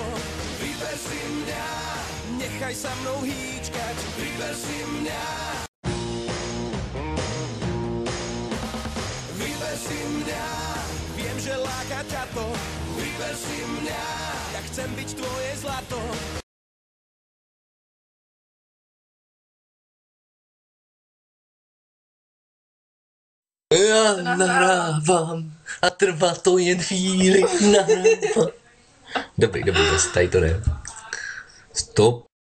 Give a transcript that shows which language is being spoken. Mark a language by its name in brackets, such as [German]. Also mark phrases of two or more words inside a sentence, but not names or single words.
[Slovak] Vyber si mňa, nechaj sa mnou hýčkať. Vyber si mňa. Vyber si mňa, viem, že láka ťa to. Vyber si mňa, ja chcem byť tvoje zlato. [Czech] Já nahrávám a trvá to jen chvíli, nahrávám. Dobrý, zase tady to jde. Stop.